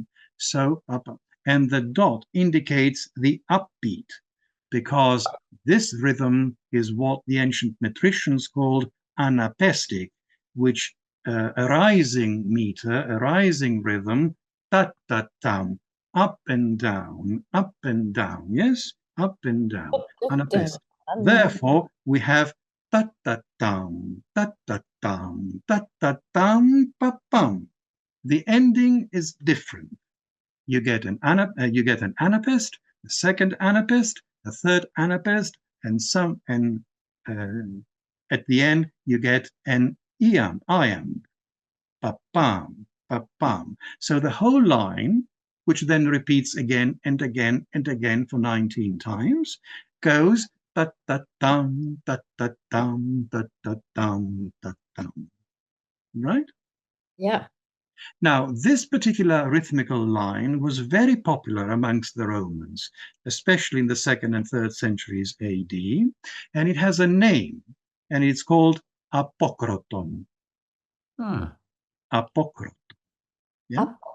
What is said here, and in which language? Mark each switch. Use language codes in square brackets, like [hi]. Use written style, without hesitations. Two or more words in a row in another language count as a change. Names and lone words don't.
[en] So up, and the dot indicates the upbeat, because this rhythm is what the ancient metricians called Anapaestic, which a rising meter, a rising rhythm, ta-ta-tam, up and down, yes, up and down, Anapaestic. Therefore, we have ta-ta-tam, ta-ta-tam, ta-ta-tam, pa-pam. The ending is different. You get an anapaest, a second anapaest, a third anapaest, and at the end you get an iamb, pa-pam, pa-pam. So the whole line, which then repeats again and again and again for 19 times, goes ta-ta-tam, ta-ta-tam, ta-ta-tam, ta-tam. Right? Yeah. Now, this particular rhythmical line was very popular amongst the Romans, especially in the 2nd and 3rd centuries AD, and it has a name, and it's called apokroton. Apokroton. Yeah?